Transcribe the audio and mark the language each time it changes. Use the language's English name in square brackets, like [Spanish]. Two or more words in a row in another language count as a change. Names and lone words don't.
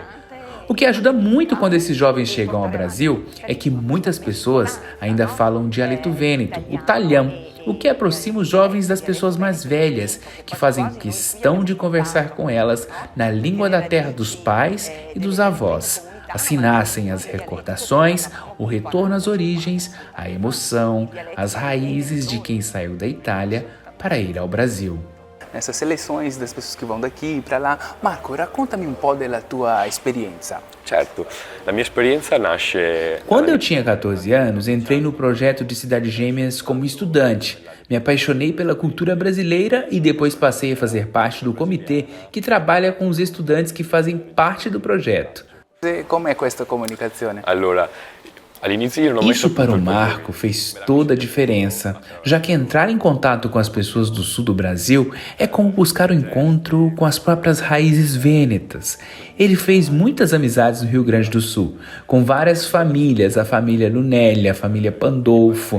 [Portuguese] O que ajuda muito quando esses jovens chegam ao Brasil é que muitas pessoas ainda falam dialeto vêneto, o talhão, o que aproxima os jovens das pessoas mais velhas, que fazem questão de conversar com elas na língua da terra dos pais e dos avós. Assim nascem as recordações, o retorno às origens, a emoção, as raízes de quem saiu da Itália para ir ao Brasil. Nessas seleções das pessoas que vão daqui para lá. [Italian] Marco, raccontami un po' della tua esperienza. Certo, la mia esperienza nasce... [Portuguese] Quando eu tinha 14 anos, entrei no projeto de Cidades Gêmeas como estudante. Me apaixonei pela cultura brasileira e depois passei a fazer parte do comitê que trabalha com os estudantes que fazem parte do projeto. Como é esta comunicação? [Italian] Allora, all'inizio io non ho mai [Portuguese] Isso para o [Italian] saputo [Portuguese] Marco fez toda a diferença, já que entrar em contato com as pessoas do sul do Brasil é como buscar o encontro com as próprias raízes vênetas. Ele fez muitas amizades no Rio Grande do Sul, com várias famílias, a família Lunelli, a família Pandolfo.